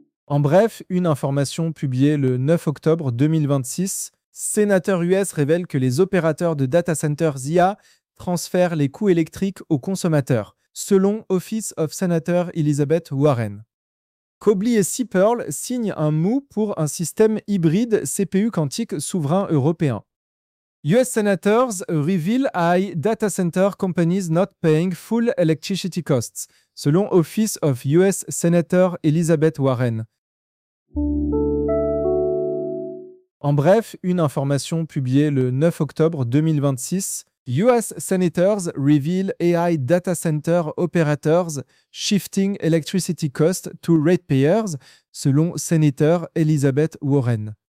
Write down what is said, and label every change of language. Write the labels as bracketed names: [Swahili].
[French] En bref, une information publiée le 9 octobre 2026, sénateurs US révèle que les opérateurs de data centers IA transfèrent les coûts électriques aux consommateurs, selon Office of Senator Elizabeth Warren. Cobley et Seapearl signent un MOU pour un système hybride CPU quantique souverain européen. [English] US senators reveal AI data center companies not paying full electricity costs, selon Office of US Senator Elizabeth Warren. [French] En bref, une information publiée le 9 octobre 2026. [English] US senators reveal AI data center operators shifting electricity costs to ratepayers, selon Senator Elizabeth Warren.